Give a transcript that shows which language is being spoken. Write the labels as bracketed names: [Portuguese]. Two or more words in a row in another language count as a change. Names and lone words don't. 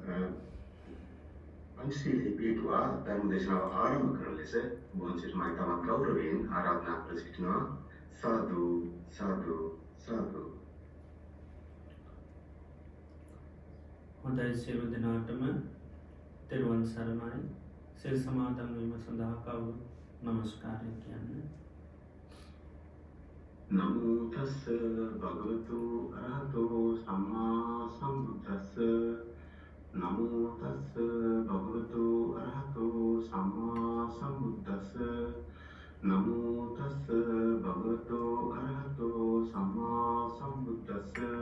[Sinhala] පංචශීලයේ පිටුවා ධර්ම දේශනාව ආරම්භ කරන ලෙස බොහොම තමන් ගෞරවයෙන් ආරාධනා කර සිටිනවා. සාදු සාදු සාදු. හොඳයි සියලු දෙනාටම තෙරුවන් සරණයි. සිල් සමාදන් වීම සඳහා කවුරු නමස්කාරය කියන්නේ. [Pali] නමෝ තස්ස භගවතු අරහතෝ සම්මා සම්බුද්දස්ස. නමෝ තස්ස භගවතු අරහතෝ සම්මා සම්බුද්දස්ස. නමෝ තස්ස භගවතු අරහතෝ සම්මා සම්බුද්දස්ස.